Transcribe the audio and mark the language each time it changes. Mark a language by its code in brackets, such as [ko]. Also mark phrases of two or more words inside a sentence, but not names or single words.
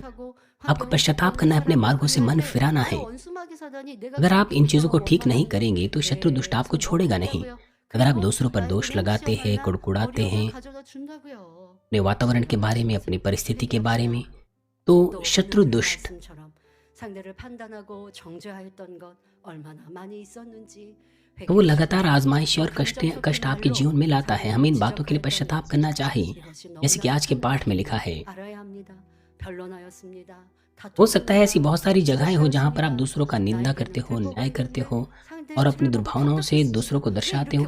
[hi] आपको पश्चाताप करना है, अपने मार्गों से मन फिराना है। अगर आप इन चीज़ों को ठीक नहीं करेंगे तो शत्रु दुष्ट आपको छोड़ेगा नहीं। अगर आप दूसरों पर दोष लगाते हैं, कुड़कुड़ाते हैं, अपने वातावरण के बारे में, अपनी परिस्थिति के बारे में, तो शत्रु दुष्ट [ko] 상대를 판단하고 정죄하였던 것 얼마나 많이 있었는지 [hi] तो वो लगातार आजमाइश और कष्ट आपके जीवन में लाता है। हमें इन बातों के लिए पश्चाताप करना चाहिए, जैसे कि आज के पाठ में लिखा है। हो सकता है ऐसी बहुत सारी जगहें हो जहाँ पर आप दूसरों का निंदा करते हो, न्याय करते हो और अपनी दुर्भावनाओं से दूसरों को दर्शाते हो।